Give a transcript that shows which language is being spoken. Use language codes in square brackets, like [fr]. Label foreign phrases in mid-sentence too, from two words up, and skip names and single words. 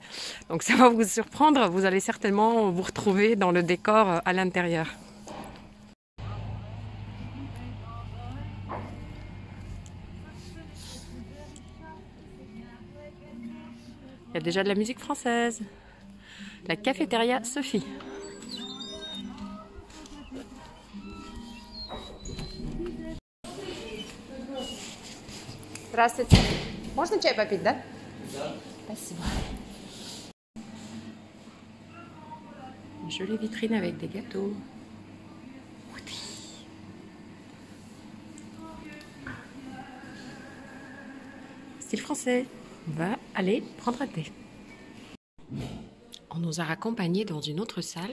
[fr] Donc ça va vous surprendre, vous allez certainement vous retrouver dans le décor à l'intérieur. Il y a déjà de la musique française. La cafétéria Sophie. [ru] Здравствуйте. Можно чай попить, да? Да. Спасибо. [fr] Une jolie vitrine avec des gâteaux. Style français. On va aller prendre un thé. On nous a raccompagnés dans une autre salle.